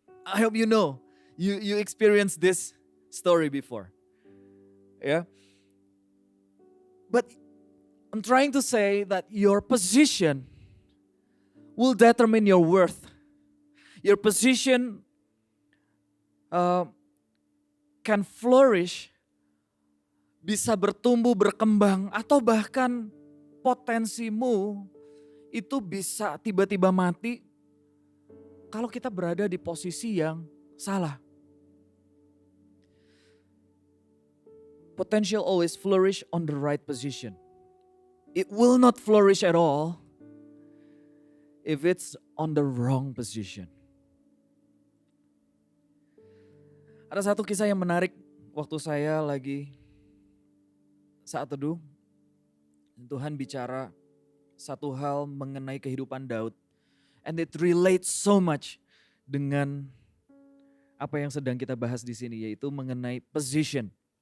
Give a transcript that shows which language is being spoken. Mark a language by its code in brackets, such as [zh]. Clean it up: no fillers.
[en] I hope you know, you experience this story before. Yeah. But I'm trying to say that your position will determine your worth. Your position can flourish, [id] bisa bertumbuh, berkembang, atau bahkan potensimu itu bisa tiba-tiba mati kalau kita berada di posisi yang salah. [en] Potential always flourish on the right position. It will not flourish at all if it's on the wrong position. [id] Ada satu kisah yang menarik waktu saya lagi saat teduh. Tuhan bicara satu hal mengenai kehidupan Daud. [en] And it relates so much [id] dengan apa yang sedang kita bahas di sini, yaitu mengenai position.